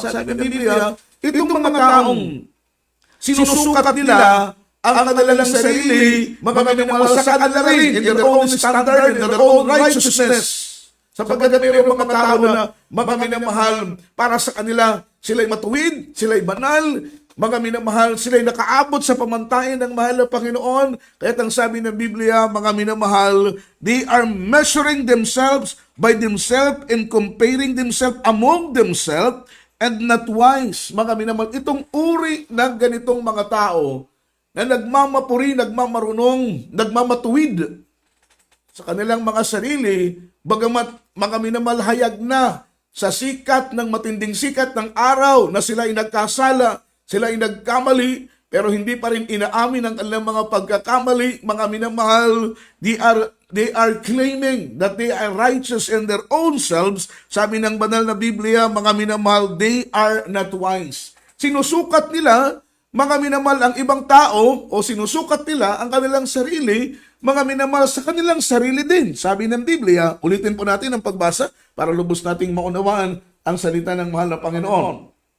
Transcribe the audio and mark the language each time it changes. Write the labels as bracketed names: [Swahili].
[Filipino] Sabi ng Biblia, itong mga taong sinusukat nila ang kanilang sarili, mga minamahal, sa kanila rin, [English] in their own standard, in their own righteousness, [Filipino] Sapagkat mayroong mga tao na mga minamahal, para sa kanila, sila'y matuwid, sila'y banal, mga minamahal, sila'y nakaabot sa pamantayan ng mahal na Panginoon. Kaya't ang sabi ng Biblia, mga minamahal, [English] they are measuring themselves by themselves and comparing themselves among themselves and not wise. [Filipino] Mga minamahal, itong uri ng ganitong mga tao na nagmamapuri, nagmamarunong, nagmamatuwid sa kanilang mga sarili, bagamat mga minamalhayag na sa sikat ng matinding sikat ng araw na sila ay nagkasala, sila ay nagkamali, pero hindi pa rin inaamin ang kanilang mga pagkakamali. Mga minamahal, [English] they are claiming that they are righteous in their own selves. [Filipino] Sabi ng banal na Biblia, mga minamahal, [English] they are not wise. [Filipino] Sinusukat nila, mga minamahal, ang ibang tao, o sinusukat nila ang kanilang sarili, mga minamahal, sa kanilang sarili din. Sabi ng Biblia, ulitin po natin ang pagbasa para lubos nating maunawaan ang salita ng mahal na Panginoon.